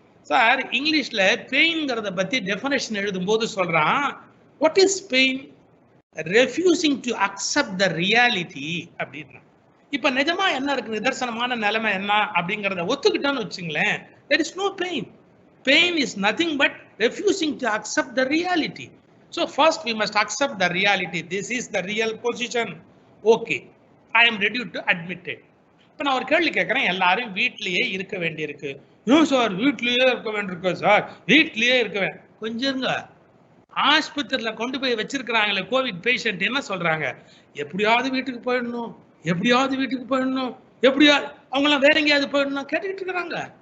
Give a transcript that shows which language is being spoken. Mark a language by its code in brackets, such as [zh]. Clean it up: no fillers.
[ta] Sir இங்கிலீஷ்ல பெயின்ங்கிறத பத்தி definition எழுதும்போது சொல்றான், [en] What is pain? Refusing to accept the reality [ta] அப்படின்னா. இப்ப நிஜமா என்ன இருக்கு, நிதர்சனமான நிலைமை என்ன அப்படிங்கிறத ஒத்துக்கிட்டோன்னு வச்சுங்களேன், [en] there is no pain. Pain is nothing but refusing to accept the reality. So first we must accept the reality. This is the real position. Okay, I am ready to admit it. [ta] இப்ப நான் ஒரு கேள்வி கேட்கிறேன், எல்லாரும் வீட்லயே இருக்க வேண்டியிருக்கு. No sir, வீட்லயே இருக்க வேண்டியிருக்கு சார், வீட்லயே இருக்க வேண்டிய. கொஞ்சம் இருங்க, ஆஸ்பத்திரியில கொண்டு போய் வச்சிருக்கிறாங்களே கோவிட் பேஷண்ட் என்ன சொல்றாங்க? எப்படியாவது வீட்டுக்கு போயிடணும், எப்படியாவது வீட்டுக்கு போயிடணும், எப்படியாவது அவங்களாம் வேற எங்கேயாவது போயிடணும் கேட்டுக்கிட்டு இருக்கிறாங்க.